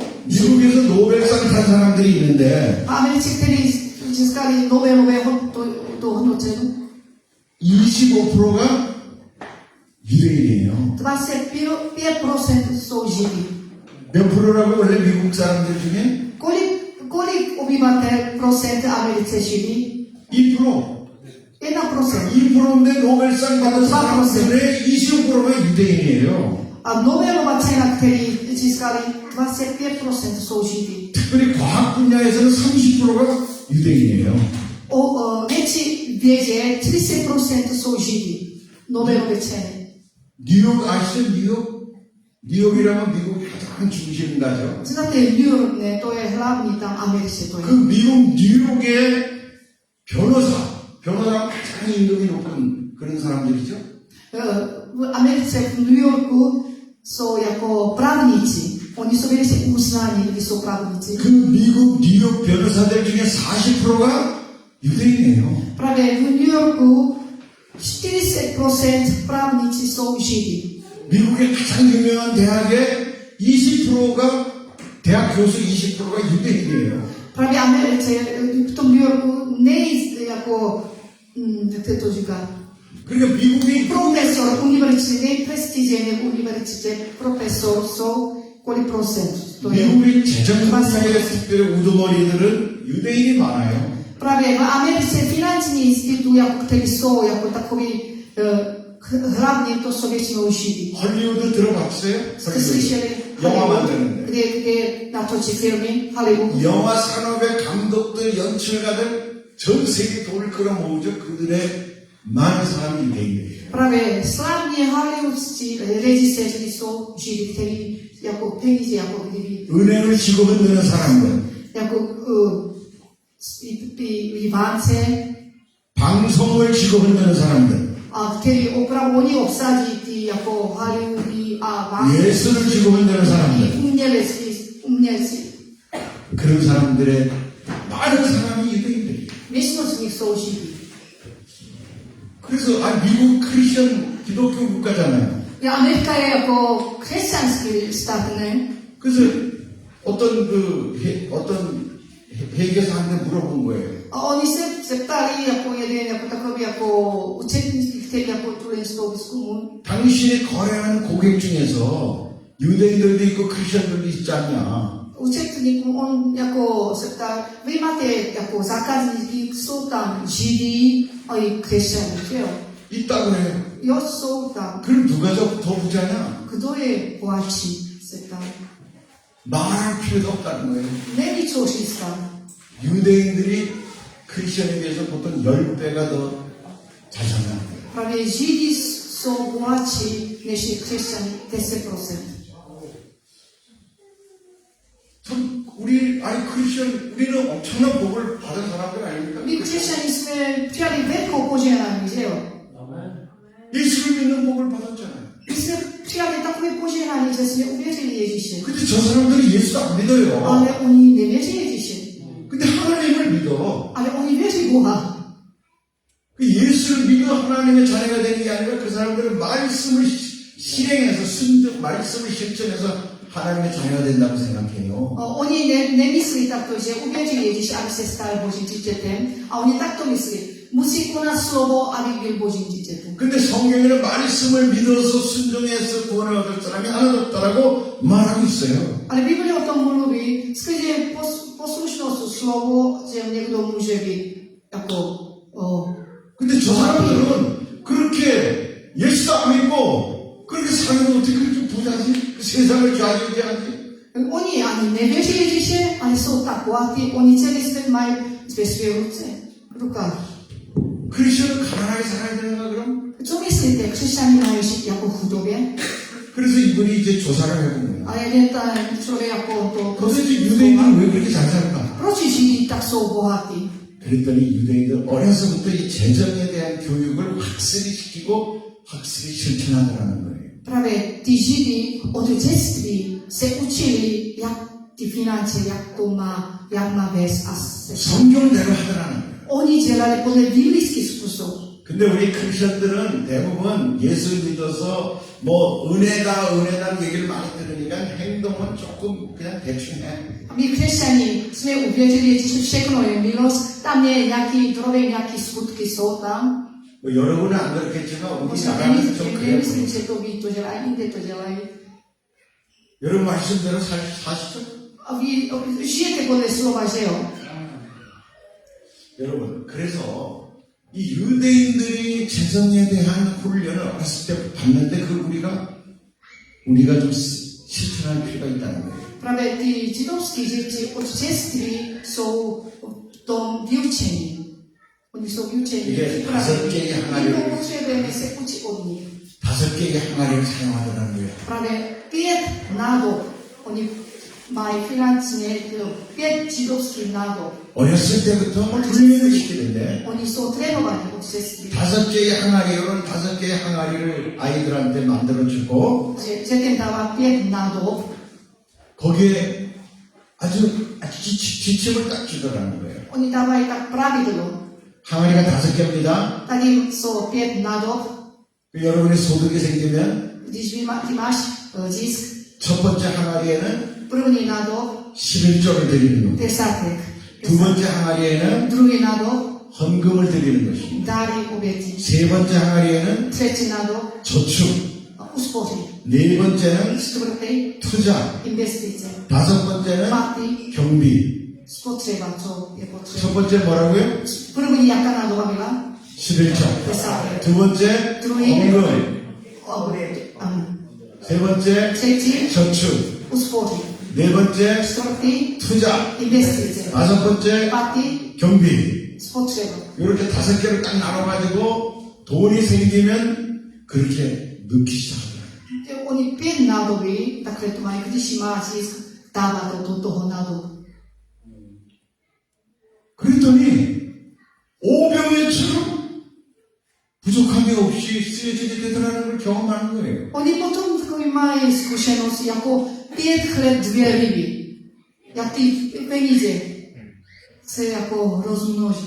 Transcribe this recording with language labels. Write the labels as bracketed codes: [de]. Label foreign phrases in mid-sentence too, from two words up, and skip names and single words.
[ko] 미국에서 노벨상 탄 사람들이 있는데 [cs] V Americe, kteří získali Nobelové to hodnocení, [ko] 25%가 유대인이에요. [cs] 25% jsou Židy. [ko] 몇 프로라고 원래 미국 사람들 중에? [cs] Kolik obyvatel procent Americe Židy? [ko] 2%. [cs] 1%. [ko] 2%인데 노벨상 받은 사람들의 25%가 유대인이에요. [cs] A Nobelová cena, který získali 25% jsou Židy. [ko] 특별히 과학 분야에서는 30%가 유대인이에요. [cs] O větší vědě 30% jsou Židy. Nobelovy ceny. [ko] 뉴욕 아시죠? 뉴욕? 뉴욕이라면 미국이 가장 중심가죠. [cs] Znáte New York, ne? To je hlavní tam Americe. To [ko] 그 [cs] je. [ko] 미국 뉴욕의 변호사가 가장 임금이 높은 그런 사람들이죠. [cs] V Americe, v New Yorku jsou jako právníci. Oni jsou velice uznáni, když jsou právníci. [ko] 그 미국 뉴욕 변호사들 중에 40%가 유대인이에요. [cs] Právě v New Yorku 40% právníci jsou Židy. [ko] 미국의 가장 유명한 대학의 20%가 대학 교수 20%가 유대인이에요. [cs] Právě Americe, v tom New Yorku jako, jak se to říká, [ko] 그러니까 미국이 [cs] profesor univerzity, nejprestižnější univerzitě, profesor jsou kolik procent? To je. [ko] 미국의 재정 분야의 특별히 우두머리들은 유대인이 많아요. [cs] Právě v Americe finanční institut, jako, který jsou jako takový hlavně, to jsou většinou Židy. [ko] 헐리우드 들어봤어요? [cs] Jste slyšeli [ko] 영화 [cs] Hollywood, [ko] 만드는데. [cs] kde natočí filmy, Hollywood. [ko] 영화 산업의 감독들, 연출가들 전 세계 돈을 끌어모으죠. 그들의 많은 사람이 유대인이에요. [cs] Právě slavní hollywoodští režiséři jsou Židy, kteří jako peníze, jako kdyby, [ko] 은행을 쥐고 흔드는 사람들, [cs] jako Ivánce, [ko] 방송을 쥐고 흔드는 사람들, [cs] a který opravdu oni obsadí ty jako Hollywoody a [ko] 예술을 쥐고 흔드는 사람들, [cs] umělci. [ko] 그런 사람들의 많은 사람이 유대인들이에요. [cs] Většinou z nich jsou Židy. [ko] 그래서 미국 크리스천 기독교 국가잖아요. [cs] Amerika je jako křesťanský stát, ne? [ko] 그래서 어떤 회계사한테 물어본 거예요. [cs] A oni se ptali jako jeden, jako takový jako účetnictví, který jako tuhle z toho výzkumu. [ko] 당신이 거래하는 고객 중에서 유대인들도 있고 크리스천들도 있지 않냐? [cs] Účetníku on jako se ptal, vy máte jako zákazníky, jsou tam Židy a i křesťané, že jo? [ko] 있다고 해요. [cs] Jo, jsou tam. [ko] 그럼 누가 더 부자냐? [cs] Kdo je bohatší, se ptal. [ko] 말할 필요도 없다는 거예요. [cs] Není co říct tam. [ko] 유대인들이 크리스천에 비해서 보통 10배가 더 잘 산다는 거예요. [cs] Právě Židy jsou bohatší než křesťané 10%. [ko] 우리는 엄청난 복을 받은 사람들 아닙니까? [cs] My křesťané jsme přijali velkou požehnání, že jo? [ko] 예수를 믿는 복을 받았잖아요. [cs] My jsme přijali takové požehnání, že jsme uvěřili Ježíše. [ko] 근데 저 사람들이 예수 안 믿어요. [cs] Ale oni nevěří Ježíše. [ko] 근데 하나님을 믿어. [cs] Ale oni věří Boha. [ko] 그 예수를 믿어 하나님의 자녀가 되는 게 아니라 그 사람들은 말씀을 실행해서 말씀을 실천해서 하나님의 자녀가 된다고 생각해요. [cs] Oni nemyslí takto, že uvěří Ježíš, aby se stal Božím dítětem. A oni takto myslí. Musí konat slovo, aby byl Božím dítětem. [ko] 근데 성경에는 말씀을 믿어서 순종해서 구원을 얻을 사람이 하나도 없다라고 말하고 있어요. [cs] Ale Bible o tom mluví, skrze poslušnost slovo, že někdo může být jako... [ko] 근데 저 사람들은 그렇게 예수도 안 믿고 그렇게 살면 어떻게 그렇게 부자지? 그 세상을 좌지우지하지? [cs] Oni ani nevěří Ježíše, ale jsou tak bohatí, oni celý svět mají ve svých rukách. [ko] 크리스천은 가난하게 살아야 되는가 그럼? [cs] Co myslíte, křesťané mají žít jako v chudobě? [ko] 그래서 이분이 이제 조사를 해본 거예요. [cs] A jeden ten člověk jako to... [ko] 도대체 유대인은 왜 그렇게 잘 살까? [cs] Proč Židi tak jsou bohatí? [ko] 그랬더니 유대인들 어려서부터 이 재정에 대한 교육을 확실히 시키고 확실히 실천하더라는 거예요. [cs] Právě ty Židy od dětství se učili, jak ty finance, jak má vést a se... [ko] 성경대로 하더라는 거예요. [cs] Oni dělali podle biblický způsob. [ko] 근데 우리 크리스천들은 대부분 예수 믿어서 뭐 은혜다 얘기를 많이 들으니까 행동은 조금 그냥 대충 해. [cs] A my křesťaní jsme uvěřili, že všechno je milost, tam je nějaký drobné, nějaké skutky jsou tam. [ko] 뭐 여러분은 안 그렇겠지만 우리 [cs] Možná [ko] 나라는 좀 그래요. [cs] nemyslím, že to ví, to dělají, jinde to dělají. [ko] 여러분 말씀대로 사시죠? [cs] A vy žijete podle slova, že jo? [ko] 여러분, 그래서 이 유대인들이 재정에 대한 훈련을 어렸을 때 받는데 그 우리가 좀 실천할 필요가 있다는 거예요. [cs] Právě ty židovský děti od dětství jsou v tom vyučení. Oni jsou vyučení. [ko] 이게 5개의 [cs] My [ko] 항아리를 [cs] potřebujeme se učit od nich. [ko] 5개의 항아리를 사용하더라는 거예요. [cs] Právě 5 nádob. Oni mají finančně 5 židovských nádob. [ko] 어렸을 때부터 훈련을 시키는데 [cs] Oni jsou trénovaní od dětství. [ko] 5개의 항아리로는 5개의 항아리를 아이들한테 만들어주고 [cs] Že dětem dává 5 nádob. [ko] 거기에 아주 지침을 딱 주더라는 거예요. [cs] Oni dávají tak pravidlo. [ko] 항아리가 5개입니다. [cs] Tady jsou 5 nádob. [ko] 여러분의 소득이 생기면 [cs] Když ty máš zisk, [ko] 첫 번째 항아리에는 [cs] první nádob [ko] 11조를 드리는 겁니다. [cs] desátek. [ko] 두 번째 항아리에는 [cs] Druhý nádob [ko] 헌금을 드리는 것입니다. [cs] dary oběti. [ko] 세 번째 항아리에는 [cs] Třetí nádob [ko] 저축, [cs] uspoří. [ko] 네 번째는 [cs] Čtvrtý [ko] 투자, [cs] investice. [ko] 다섯 번째는 [cs] Pátý [ko] 경비. [cs] spotřeba, co je [ko] 첫 [cs] potřeba. [ko] 번째 뭐라고요? [cs] První jaká nádoba byla? [ko] 11조. [cs] Desátek. [ko] 두 번째 [cs] druhý [ko] 헌금. [cs] oběti. [ko] 세 번째 [cs] Třetí [ko] 저축. [cs] uspoří. [ko] 네 번째 [cs] Čtvrtý [ko] 투자. [cs] investice. [ko] 다섯 번째 [cs] Pátý [ko] 경비. [cs] spotřeba. [ko] 이렇게 5개를 딱 나눠가지고 돈이 생기면 그렇게 넣기 시작하더라고요. [cs] Oni 5 nádoby, takhle to mají, když má zisk, dává to do toho nádobu. [ko] 그랬더니 오병이처럼 부족함이 없이 쓰여지게 되더라는 걸 경험하는 거예요. [cs] Oni potom takový mají zkušenost jako 5 chleb, 2 ryby. Jak ty peníze se jako rozmnoží.